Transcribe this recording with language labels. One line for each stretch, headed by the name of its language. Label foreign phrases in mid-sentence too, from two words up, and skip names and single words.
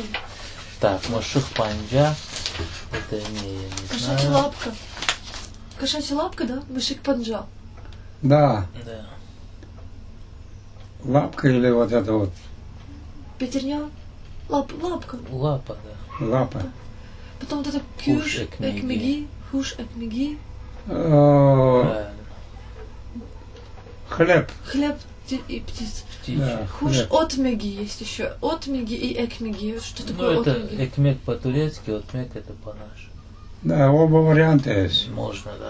Russian: Так,
Crimean Tatar: Моших Панджа.
Russian: Это не, я не Кошачья знаю. лапка. Кошачья лапка, да?
Crimean Tatar: Мышик панджа.
Russian: Да, Да. лапка или вот это вот Пятерня. Лапка. Лапа, да. лапа. Потом вот это Хуш кюш, экмеги.
Crimean Tatar: экмеги. Хуш, экмеги.
Russian: Правильно. Хлеб. Хлеб и птиц. Птичья. Да, Хуш хлеб. отмеги есть еще. Отмеги и экмеги. Что Ну, такое это отмеги? экмек по-турецки, отмек это по-нашему. Да, оба варианта есть. Можно, да.